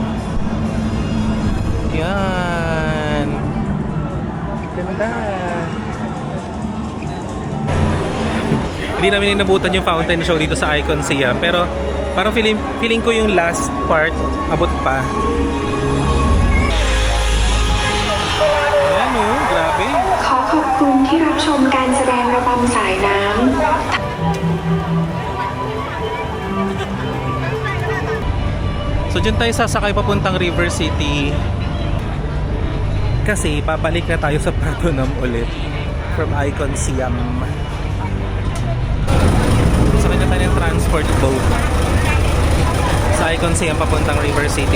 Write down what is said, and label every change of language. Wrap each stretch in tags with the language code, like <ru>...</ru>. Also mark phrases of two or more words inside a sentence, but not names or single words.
<tl>Yan. Ganda. Hindi namin inabutan yung fountain show dito sa Icon Siam, pero parang feeling ko yung last part abot pa. Ayan oh, grabe.</tl> <th>ขอขอบคุณที่รับชมการแสดงระบำสายน้ำ</th> <tl>So dyan tayo sasakay papuntang River City. Kasi papalik na tayo sa Pratunam ulit from Icon Siam. Sakay na tayo ng transport boat sa Icon Siam papuntang River City.</tl>